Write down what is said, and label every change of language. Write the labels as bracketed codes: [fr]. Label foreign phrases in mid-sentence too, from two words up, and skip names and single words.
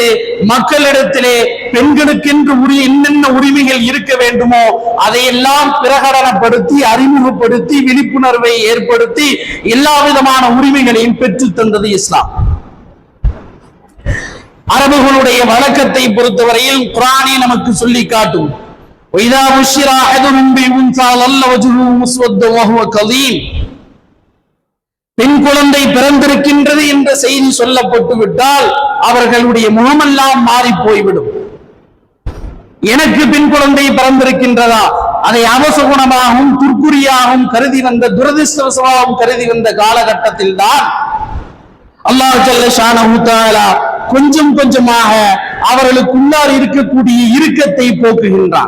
[ta] மக்களிடத்திலே பெண்களுக்கென்று என்னென்ன உரிமைகள் இருக்க வேண்டுமோ அதையெல்லாம் பிரகடனப்படுத்தி, அறிமுகப்படுத்தி, விழிப்புணர்வை ஏற்படுத்தி எல்லா விதமான உரிமைகளையும் பெற்று தந்தது இஸ்லாம். அரபுகளுடைய வழக்கத்தை பொறுத்தவரையில் குர்ஆனே நமக்கு சொல்லி காட்டும், [ar] وَإِذَا بُشِّرَ أَحَدُهُم بِأُنثَىٰ ظَلَّ وَجْهُهُ مُسْوَدًّا وَهُوَ كَظِيمٌ. [ta] பெண் குழந்தை பிறந்திருக்கின்றது என்ற செய்தி சொல்லப்பட்டு விட்டால் அவர்களுடைய முகமெல்லாம் மாறி போய்விடும். எனக்கு பெண் குழந்தை பிறந்திருக்கின்றதா, அதை அவசகுணமாகவும் துர்க்குறியாகவும் கருதி வந்த, துரதிர்ஷ்டவசமாகவும் கருதி வந்த காலகட்டத்தில் தான் அல்லாஹ் [ar] جل شأنه تعالى [ta] கொஞ்சம் கொஞ்சமாக அவர்களுக்குள்ளார் இருக்கக்கூடிய இறுக்கத்தை போக்குகின்றான்.